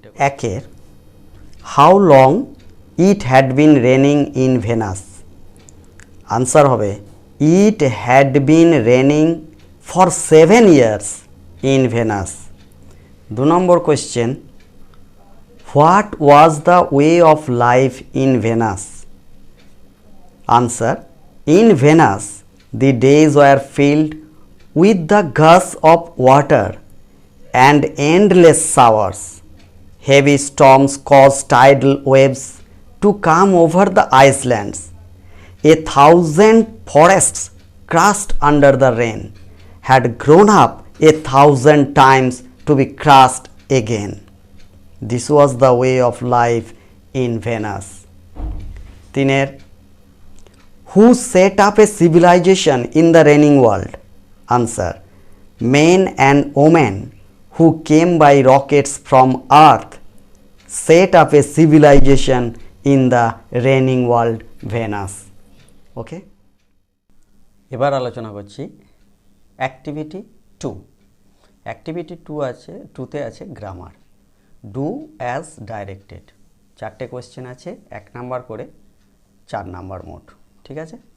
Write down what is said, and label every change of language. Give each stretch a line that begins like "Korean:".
English: একের how long it had been raining in Venus. Answer হবে it had been raining for 7 years in Venus. 2 number question what was the way of life in Venus. Answer in Venus the days were filled with the gush of water and endless showers. Heavy storms caused tidal waves to come over the islands. 1,000 forests crushed under the rain had grown up 1,000 times to be crushed again. This was the way of life in Venice. Tiner who set up a civilization in the raining world. Answer men and women who came by rockets from earth set up a civilization in the raining world Venus.
Bangla: Okay, এবার আলোচনা করছি activity 2। Activity 2তে আছে grammar.
English: Do as directed.
Bangla: 4টে question আছে, 1 number করে 4 number মোট, ঠিক আছে।